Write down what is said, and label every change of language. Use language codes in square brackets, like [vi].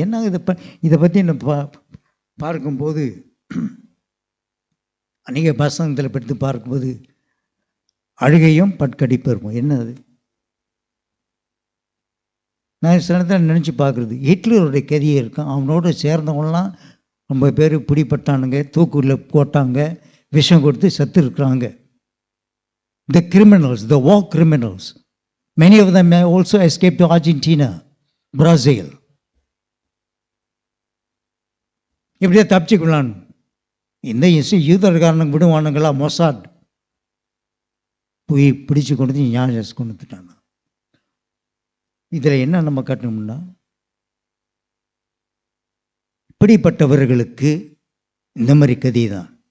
[ta] என்ன இதை பற்றி நம்ம பார்க்கும்போது, அநேக வசனத்தில் பற்றி பார்க்கும்போது அழுகையும் பட்கடிப்பு இருக்கும். என்னது? நான் சில நேரத்தில் நினச்சி பார்க்குறது, ஹிட்லருடைய கதியை இருக்கும். அவனோடு சேர்ந்தவங்களாம் ரொம்ப பேர் பிடிப்பட்டானுங்க, தூக்குள்ள போட்டாங்க, விஷம் கொடுத்து செத்து இருக்கிறாங்க. [en] The criminals, the war criminals, many of them also escaped to Argentina, Brazil. [ta] இப்படியே தப்பிச்சுக்கலான்னு இந்த யூதர்காரனுக்கு விடுவானுங்களா? மொசாட் போய் பிடிச்சு கொண்டு வந்து ஞாபகம் கொண்டு வந்துட்டாங்க. இதில் என்ன நம்ம கட்டணும்னா, இப்படிப்பட்டவர்களுக்கு இந்த மாதிரி கதி தான்.